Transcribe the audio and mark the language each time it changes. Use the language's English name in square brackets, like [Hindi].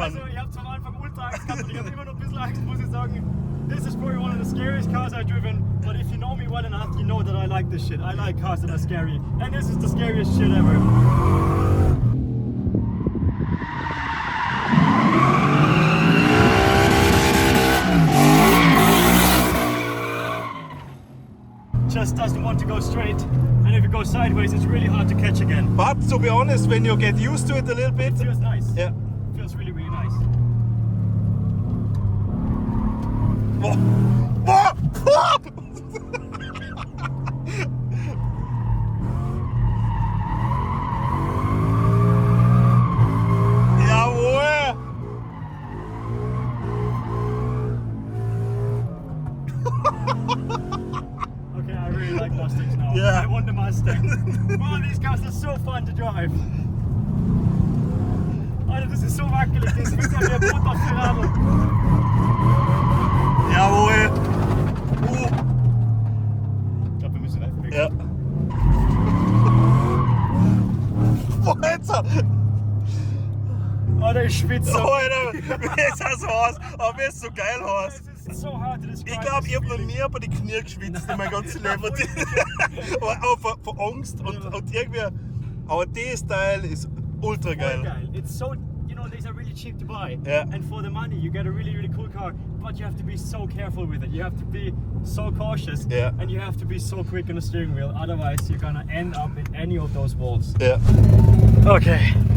[German] Also, ich habe am Anfang ultra Angst gehabt und ich habe immer noch ein bisschen Angst, muss ich sagen. [English] This is probably one of the scariest cars I've driven, but if you know me well enough, you know that I like this shit. I like cars that are scary, and this is the scariest shit ever. Just doesn't want to go straight, and if it goes sideways, it's really hard to catch again. But to be honest, when you get used to it a little bit, It feels nice. yeah. Feels really, really nice. Boah. Boah. [German] Jawohl! [English] Okay, I really like Mustangs now. Yeah. I want the Mustang. Wow, these cars are so fun to drive. [German] Alter, das ist so wackelig, das ist ja wie ein Boot auf der Radl. Jawohl! Ich glaube, wir müssen Reifen wechseln. Ja. Boah, jetzt! Alter, ich schwitze. Alter, wie ist das aus? Aber wie ist so geil aus? Es ist so hart [English] to describe. [German] Ich glaube, [English] this [German] ich habe noch [English] feeling. [German] nie bei den Knie geschwitzt in meinem ganzen Leben. Aber auch von Angst und irgendwie. Aber das Teil ist ultra geil. Geil. [English] It's so, you know, these are really cheap to buy. Yeah. And for the money, you get a really, really cool car. But you have to be so careful with it. You have to be so cautious. Yeah. And you have to be so quick on the steering wheel. Otherwise, you're gonna end up in any of those walls. [German] Ja. [English] Okay.